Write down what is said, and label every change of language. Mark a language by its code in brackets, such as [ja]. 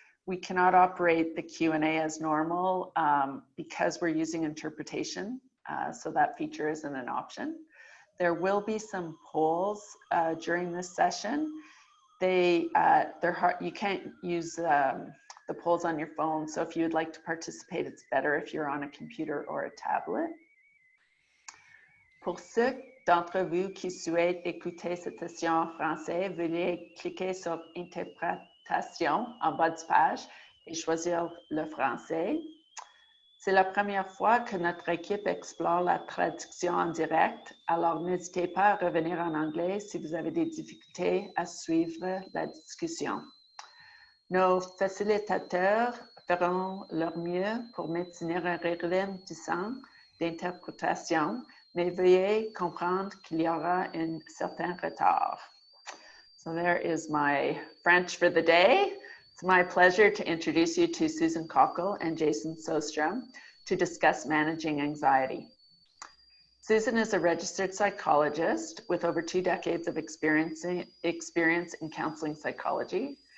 [en] We cannot operate the Q&A as normal because we're using interpretation, so that feature isn't an option. There will be some polls during this session. They're hard, you can't use the polls on your phone, so if you would like to participate, it's better if you're on a computer or a tablet. [fr] Pour ceux d'entre vous qui souhaitent écouter cette session en français, veuillez cliquer sur Interprétation en bas de page et choisir le français. C'est la première fois que notre équipe explore la traduction en direct, alors n'hésitez pas à revenir en anglais si vous avez des difficultés à suivre la discussion. Nos facilitateurs feront leur mieux pour maintenir un ralentissement d'interprétation, mais veuillez comprendre qu'il y aura un certain retard. [en] So there is my French for the day. It's my pleasure to introduce you to Susan Cockle and Jason Sostrom to discuss managing anxiety. Susan is a registered psychologist with over 2 decades of experience in counseling psychology.